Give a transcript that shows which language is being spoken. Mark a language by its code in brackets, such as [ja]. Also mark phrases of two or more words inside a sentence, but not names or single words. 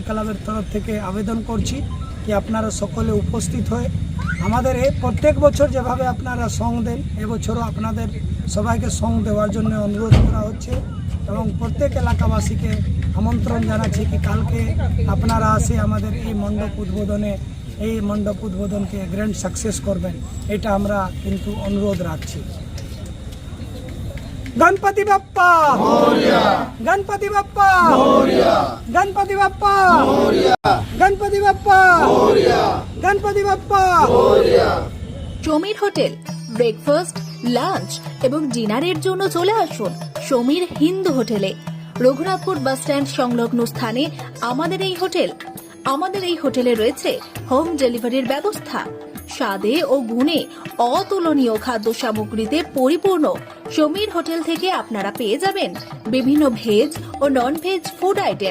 [bn] ক্লাবের তরফ থেকে আবেদন করছি কি আপনারা সকলে উপস্থিত হয়ে আমাদের এই প্রত্যেক বছর যেভাবে আপনারা সং দেন, এবছরও আপনাদের সবাইকে সং দেওয়ার জন্য অনুরোধ করা হচ্ছে এবং প্রত্যেক এলাকাবাসীকে আমন্ত্রণ জানাচ্ছি কি কালকে আপনারা আসে আমাদের এই মণ্ডপ উদ্বোধনকে [en] grand success [bn] করবেন, এটা আমরা কিন্তু অনুরোধ রাখছি। [mr] गणपति बप्पा मोरया, गणपति बप्पा मोरया, गणपति बप्पा मोरया, गणपति बप्पा मोरया, गणपति बप्पा मोरया। [bn] সমীর হোটেল ব্রেকফাস্ট, লাঞ্চ এবং ডিনারের জন্য চলে আসুন সমীর হিন্দু হোটেলে। রঘুনাথপুর [en] bus stand [bn] সংলগ্ন স্থানে আমাদের এই হোটেল। আমাদের এই হোটেলে রয়েছে হোম ডেলিভারির ব্যবস্থা। স্বাদে ও গুণে অতুলনীয় খাদ্য সামগ্রীতে পরিপূর্ণ সমীর হোটেল থেকে আপনারা পেয়ে যাবেন বিভিন্ন ভেজ ও [en] non veg food item.